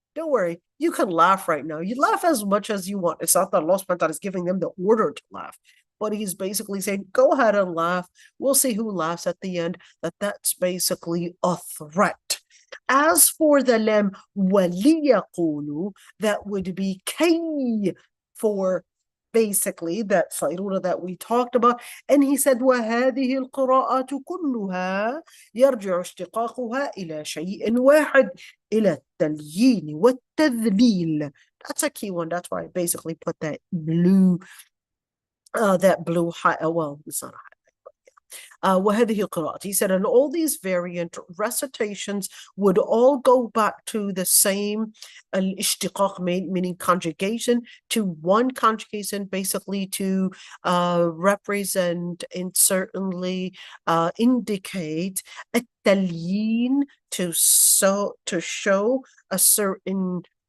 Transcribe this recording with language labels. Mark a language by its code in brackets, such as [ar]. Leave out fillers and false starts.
[en] Don't worry, you can laugh right now. You laugh as much as you want. It's not that Allah subhanahu wa ta'ala is giving them the order to laugh, but he's basically saying, go ahead and laugh. We'll see who laughs at the end. That's basically a threat. As for the lam وَلِيَقُولُوا, that would be kay, for basically that sayrura that we talked about. And he said, [ar] وَهَذِهِ الْقِرَاءَةُ كُلُّهَا يَرْجِعُ اشْتِقَاقُهَا إِلَى شَيْءٍ واحد, إِلَى التَّلْيِينِ وَالتَّذْلِيلِ. [en] That's a key one. That's why I basically put that blue well, it's not a [ar] وهذه القراءات. [en] He said, and all these variant recitations would all go back to the same al-ishtiqaq, meaning conjugation, to one conjugation, basically to represent and certainly indicate التليين, to show a certain